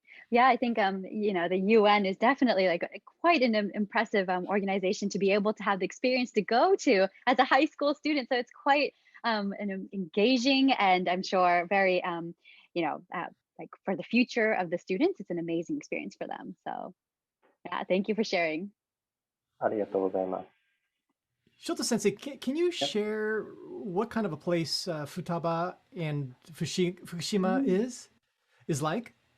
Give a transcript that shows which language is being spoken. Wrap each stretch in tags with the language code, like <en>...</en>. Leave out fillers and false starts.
<en>Yeah, I think the UN is definitely like quite an impressive organization to be able to have the experience to go to as a high school student. So it's quite engaging, and I'm sure very like for the future of the students, it's an amazing experience for them. So yeah, thank you for sharing.</en> <ja>ありがとうございます。</ja> <en>Shota Sensei, can you share what kind of a place Futaba and Fukushima is like?</en>